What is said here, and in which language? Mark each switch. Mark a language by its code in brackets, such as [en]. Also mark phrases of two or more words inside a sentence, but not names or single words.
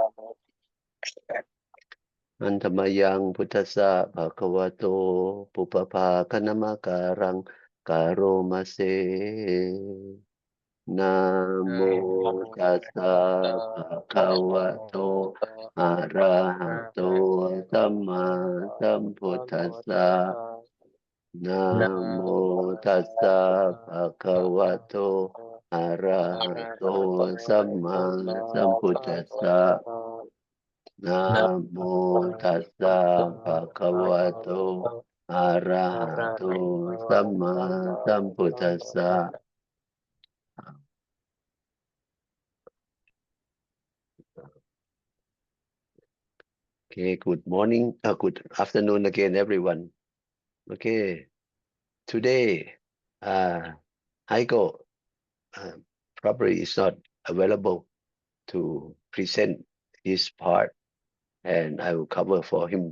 [pi] Antamayang Buddhassa Bhagavato Puppapākanamakaraṃ Karomase Namo Tassa Bhagavato Arahato Samma Sambuddhassa Namo Tassa Bhagavato Arahato Samma Sambuddhassa Namo Tassa Bhagavato Arahato Samma Sambuddhassa. [en] Okay, good morning, good afternoon again, everyone. Okay, today, Heiko probably is not available to present his part, and I will cover for him.